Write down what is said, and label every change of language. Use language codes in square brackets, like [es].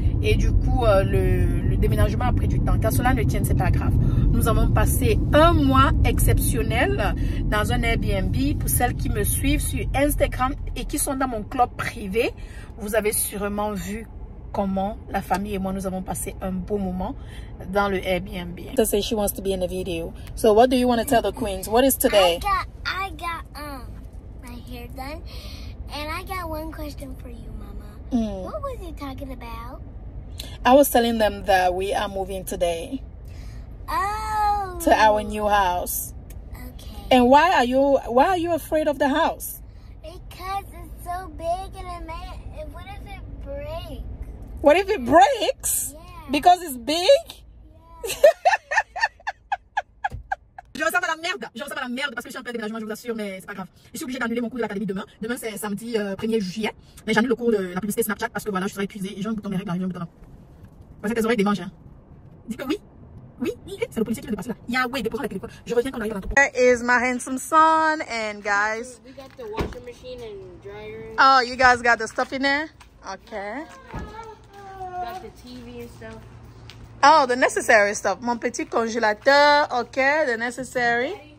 [fr] Et du coup, le déménagement a pris du temps. Car cela ne tienne, c'est pas grave. Nous avons passé un mois exceptionnel dans un Airbnb. Pour celles qui me suivent sur Instagram et qui sont dans mon club privé, vous avez sûrement vu comment la famille et moi nous avons passé un beau moment dans le Airbnb. [en] So say she wants to be in the video. So what do you want to tell the queens? What is today? I got my hair done, and I got one question for you, Mama. What was you talking about? I was telling them that we are moving today. Oh. To our new house. Okay. And why are you afraid of the house? Because it's so big and what if it breaks? What if it breaks? Yeah. Because it's big? Yeah. [fr] Je ressemble à la merde parce que je suis en plein déménagement, je vous assure, mais c'est pas grave. Je suis obligée d'annuler mon cours de l'académie demain. Demain, c'est samedi 1er juillet. Mais j'annule le cours de la publicité Snapchat parce que voilà, je serai épuisée et j'ai un bouton mes règles, j'ai un bouton là. Parce que tes oreilles démangent. Hein. Dis que oui. Oui, c'est le policier qui vient de passer là. Yahweh, déposant la téléphone. Je reviens quand on arrive à l'entrepôt. [en] There is my handsome son and guys. We got the washing machine and dryer. Oh, you guys got the stuff in there? Okay. Got the TV and stuff. Oh, the necessary stuff. [fr] Mon petit congélateur. [en] Okay, the necessary.